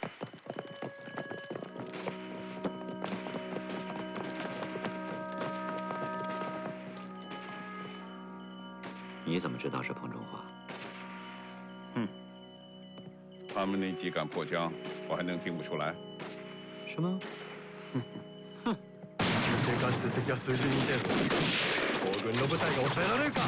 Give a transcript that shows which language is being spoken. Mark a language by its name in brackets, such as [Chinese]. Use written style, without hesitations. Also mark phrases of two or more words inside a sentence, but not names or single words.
[Chinese] 你怎么知道是彭中华？哼，他们那几杆破枪，我还能听不出来？什么？哼！ [Japanese] 生還する敵は数十人程度。皇軍の部隊が抑えられるか。